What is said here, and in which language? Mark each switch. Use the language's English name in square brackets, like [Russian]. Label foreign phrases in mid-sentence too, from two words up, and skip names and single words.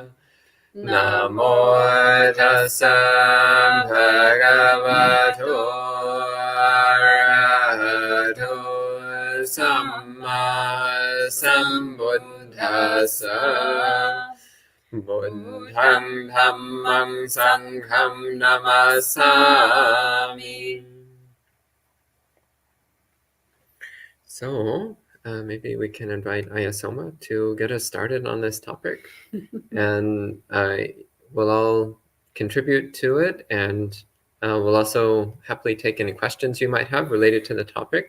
[Pali] Namo tassa bhagavato arahato samma sambuddhassa. Buddham dhammam sangham namasami. [English] So maybe we can invite Ayasoma to get us started on this topic. And we'll all contribute to it, and we'll also happily take any questions you might have related to the topic.